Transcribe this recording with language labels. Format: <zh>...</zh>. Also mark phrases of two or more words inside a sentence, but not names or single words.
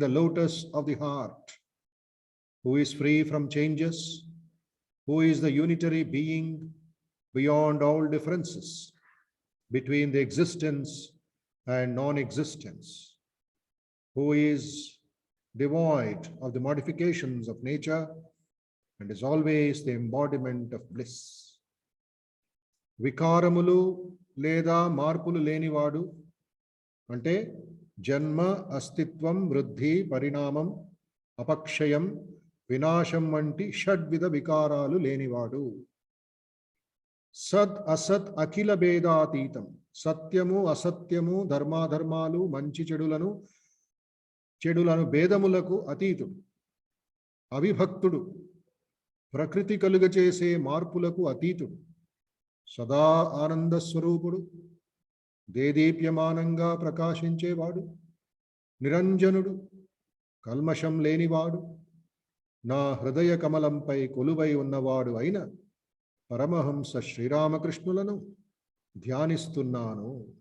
<en>the lotus of the heart, who is free from changes, who is the unitary being beyond all differences between the existence and non-existence, who is devoid of the modifications of nature and is always the embodiment of bliss.</en> <te>వికారములు లేదా మార్పులు లేనివాడు అంటే జన్మ అస్తిత్వం వృద్ధి పరిణామం అపక్షయం వినాశం వంటి షడ్విధ వికారాలు లేనివాడు.</te> <sa>सत् असत् अखिल भेदातीतम्.</sa> <te>సత్యము అసత్యము ధర్మ ధర్మాలు మంచి చెడులను భేదములకు అతీతుడు, అవిభక్తుడు, ప్రకృతి కలుగచేసే మార్పులకు అతీతుడు, సదా ఆనంద స్వరూపుడు, దేదీప్యమానంగా ప్రకాశించేవాడు, నిరంజనుడు, కల్మషం లేనివాడు, నా హృదయ కమలంపై కొలువై ఉన్నవాడు అయిన పరమహంస శ్రీరామకృష్ణులను ధ్యానిస్తున్నాను.</te>